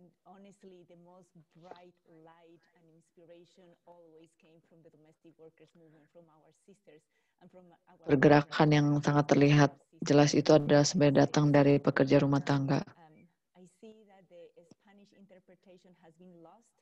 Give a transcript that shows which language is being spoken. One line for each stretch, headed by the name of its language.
English: Honestly, the most bright light and inspiration always came from the domestic workers movement, from our sisters and from our...
Indonesian: Pergerakan yang sangat terlihat jelas itu adalah sebenarnya datang dari pekerja rumah tangga.
English: I see that the Spanish interpretation has been lost.